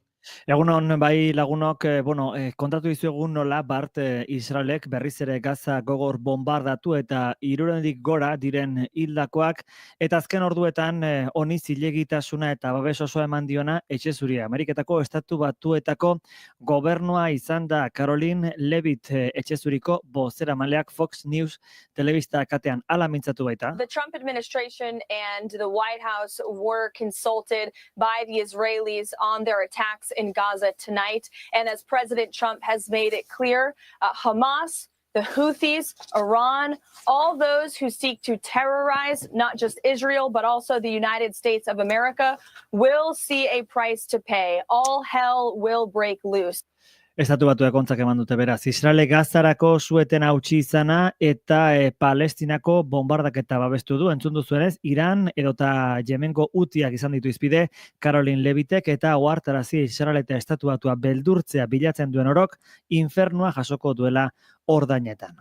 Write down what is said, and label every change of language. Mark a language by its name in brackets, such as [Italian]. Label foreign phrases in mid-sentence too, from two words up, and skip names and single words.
[Basque] Egunon, bai lagunok, kontatu dizuegun nola Bart Israelek berriz ere Gaza gogor bombardatu eta 300 gora diren hildakoak, eta azken orduetan honi zilegitasuna eta babes osoa eman diona etxe zuria. Ameriketako Estatu Batuetako gobernua izan da Caroline Levitt etxe zuriko bozeramaileak Fox News telebista katean hala mintzatu baita. [English] The Trump administration and the White House were consulted by the Israelis on their attacks in Gaza tonight. And as President Trump has made it clear, Hamas, the Houthis, Iran, all those who seek to terrorize not just Israel, but also the United States of America will see a price to pay. All hell will break loose. [Basque] Estatu Batuak ontzak eman dute beraz. Israelek Gazarako sueten hautsi izana eta Palestinako bombardaketa babestu du. Entzun duzuenez, Iran edota Yemengo Hutiak izan ditu izpide Caroline Levittek eta ohartarazi Israel eta Estatu Batua beldurtzea bilatzen duen orok infernua jasoko duela ordainetan.